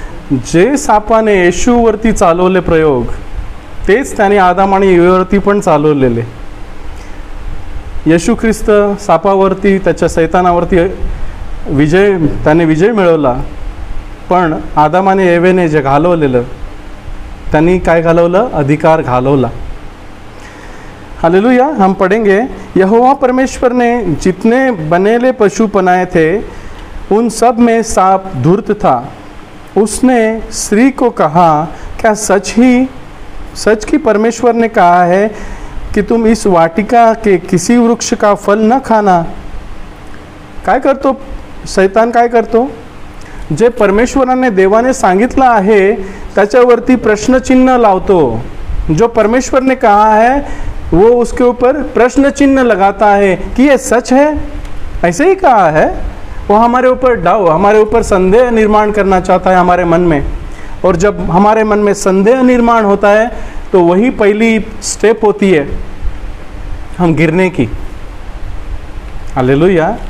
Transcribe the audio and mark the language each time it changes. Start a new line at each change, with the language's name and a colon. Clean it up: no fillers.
Marathi: जे सापाने येशूवरती चालवले प्रयोग, तेच त्याने आदम आणि ईवेवरती पण चालवलेले। येशू ख्रिस्त सापावरती, त्याच्या शैतानावरती त्याने विजय मिळवला, पण आदम आणि एवेने जे घालवलेलं, त्यांनी काय घालवलं? अधिकार घालवला। हालेलुया।
Hindi: हम पढ़ेंगे, यहोवा परमेश्वर ने जितने बनेले पशु बनाए थे उन सब में सांप धूर्त था। उसने स्त्री को कहा, क्या सच की परमेश्वर ने कहा है कि तुम इस वाटिका के किसी वृक्ष का फल न खाना?
Marathi: काय करतो शैतान? काय करतो? जे परमेश्वराने देवाने सांगितलं आहे त्याच्यावरती प्रश्नचिन्ह लावतो।
Hindi: जो परमेश्वर ने कहा है वो उसके ऊपर प्रश्न चिन्ह लगाता है कि ये सच है, ऐसे ही कहा है। वो हमारे ऊपर हमारे ऊपर संदेह निर्माण करना चाहता है हमारे मन में। और जब हमारे मन में संदेह निर्माण होता है तो वही पहली स्टेप होती है हम गिरने की। हालेलुया।